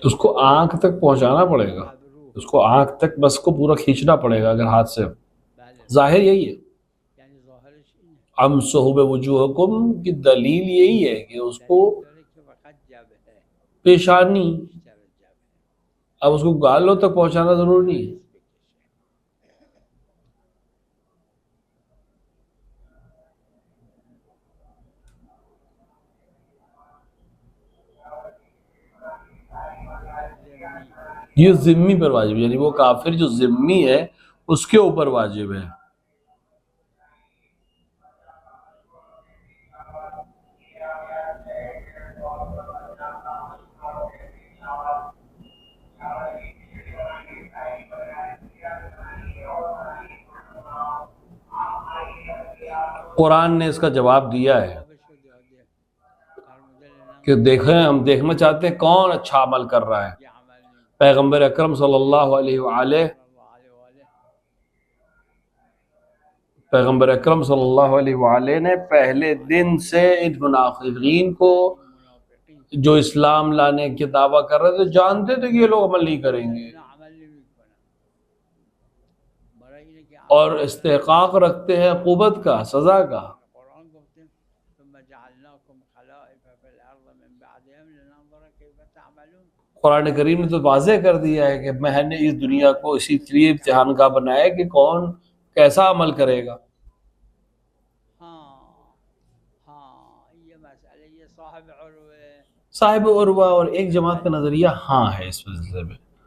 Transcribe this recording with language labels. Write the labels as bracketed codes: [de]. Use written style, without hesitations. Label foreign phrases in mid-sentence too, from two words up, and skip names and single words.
[ur] اس کو آنکھ تک پہنچانا پڑے گا، [fa] ابرو [ur] اس کو آنکھ تک بس کو پورا کھینچنا پڑے گا اگر ہاتھ سے. [fa] بله [ur] ظاہر یہی ہے، [fa] یعنی ظاهرش اینه [ar] امسحوا بوجوہکم [ur] کی دلیل یہی ہے کہ اس کو [fa] دلیل داره که فقط جبهه [ur] پیشانی، [fa] بیشتر از جبهه [ur] اب اس کو گالوں تک پہنچانا ضروری نہیں ہے. [fa] بکشه ذمی [ur] یہ ذمی پر واجب ہے، یعنی وہ کافر جو ذمی ہے اس کے اوپر واجب ہے. قرآن نے اس کا جواب دیا ہے [fa] جوابشو داده فرموده لنم [ur] کہ دیکھیں، ہم دیکھنا چاہتے ہیں کون اچھا عمل کر رہا ہے. [fa] یه عمل نمی [ur] پیغمبر اکرم [ar] صلی اللہ علیہ وآلہ صلی الله علیه و آله [ur] پیغمبر اکرم [ar] صلی اللہ علیہ وآلہ [ur] نے پہلے دن سے ان منافقین کو [fa] این منافقین [ur] جو اسلام لانے کے دعویٰ کر رہے تھے جانتے تھے کہ یہ لوگ عمل نہیں کریں گے [fa] اینا عمل نمی کنن برای اینه که [ur] اور استحقاق رکھتے ہیں عقوبت کا، سزا کا. [fa] قرآن گفته [ar] ثم جعلناكم خلائف في الارض من بعد بعضهم لننظر كيف تعملون. [ur] قرآن کریم نے تو واضح کر دیا ہے کہ میں نے اس دنیا کو اسی لیے امتحان کا بنایا ہے کہ کون کیسا عمل کرے گا. یہ مسئلہ یہ صاحب عروہ صاحب عروہ اور ایک جماعت کا نظریہ ہاں ہے اس سلسلے میں.